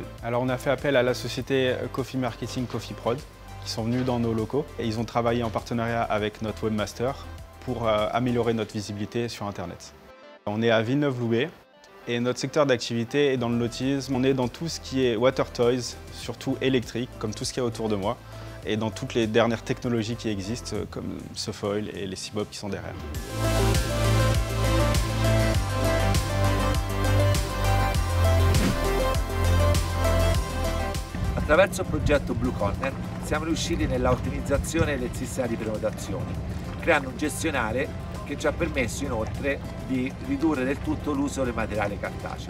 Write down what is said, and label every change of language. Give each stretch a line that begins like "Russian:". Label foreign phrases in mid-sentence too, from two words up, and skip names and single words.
French: Alors on a fait appel à la société Coffee Marketing Coffee Prod qui sont venus dans nos locaux et ils ont travaillé en partenariat avec notre webmaster pour améliorer notre visibilité sur internet. On est à Villeneuve-Loubet et notre secteur d'activité est dans le nautisme. On est dans tout ce qui est
English: water toys,
French: surtout électrique, comme tout ce qu'il y a autour de moi, et dans toutes les dernières technologies qui existent, comme Sofoil et les Seabob qui sont derrière.
Italian: Attraverso il progetto BlueConnect siamo riusciti nella ottimizzazione del sistema di prenotazioni, creando un gestionale che ci ha permesso inoltre di ridurre del tutto l'uso del materiale cartaceo.